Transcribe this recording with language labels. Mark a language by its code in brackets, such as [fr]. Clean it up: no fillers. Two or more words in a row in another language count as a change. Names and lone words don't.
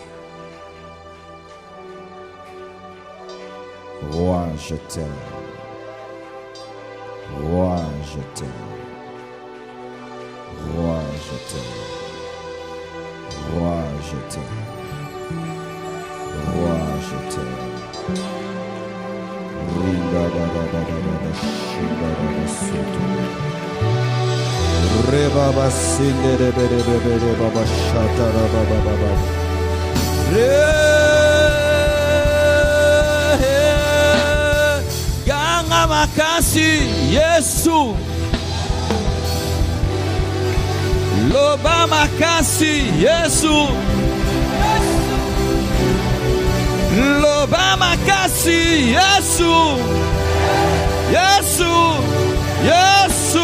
[fr] Roi, je t'aime. Roi, je t'aime. Roi, je t'aime. Roi, je t'aime. Roi, je t'aime. Rinda da da da da da da shinda da da soto. Reba ba sinde de be de be be de ba ba shata ra ba ba ba ba. [ln] Ganga makasi Yesu. Loba makasi Yesu. Loba makasi Yesu. Yesu. Yesu.